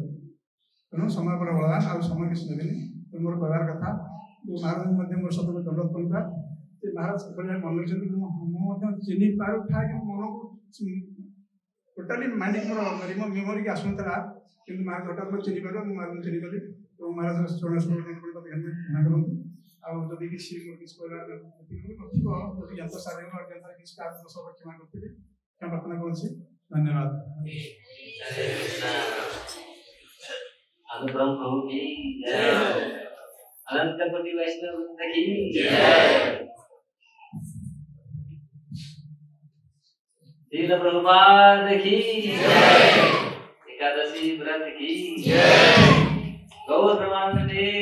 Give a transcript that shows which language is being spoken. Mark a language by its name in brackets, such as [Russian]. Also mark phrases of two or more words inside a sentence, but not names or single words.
[Odia] ତେଣୁ ସମୟ ବଡ଼ ବଳବାନ, ଆଉ ସମୟ କିଛି ନେବେନି। ତେଣୁ ମୋର କହିବାର କଥା ଯେଉଁ ମହାରାଜଙ୍କୁ ମଧ୍ୟ ମୋର ସତରେ ଦଣ୍ଡ କରିବା, ସେ ମହାରାଜ କିଭଳି ଭାବେ ମନେ ରଖିଛନ୍ତି ମୁଁ ମଧ୍ୟ ଚିହ୍ନି ପାରୁଥାଏ, କିନ୍ତୁ ମନକୁ ଟୋଟାଲି ମାଇଣ୍ଡିକି ମୋର ମେମୋରିକି ଆସୁନଥିଲା, କିନ୍ତୁ ମହାରାଜ ହଠାତ୍ ମୁଁ ଚିହ୍ନି ପାରିବ, ମୁଁ ମହାରାଜଙ୍କୁ ଚିହ୍ନି ପାରିଲି। ଏବଂ ମହାରାଜ ଧ୍ୟାନ କରନ୍ତୁ। ଆଉ ଯଦି କିଛି ମୋର କିଛି କହିବାର ନଥିବ, ଯଦି ଜ୍ଞାତ ସାଧନ ଅଜ୍ଞାତରେ କିଛି କାରଣ ସହ କ୍ଷମା କରିଥିଲି, କ୍ଷମା ପ୍ରାର୍ଥନା କରୁଛି। [Hindi] धन्यवाद। अनुपम प्रभु की जय, अनंत कोटि वैष्णव वृंद की जय, श्रील प्रभुपाद की जय, एकादशी व्रत की जय, गौर ब्रह्मांडे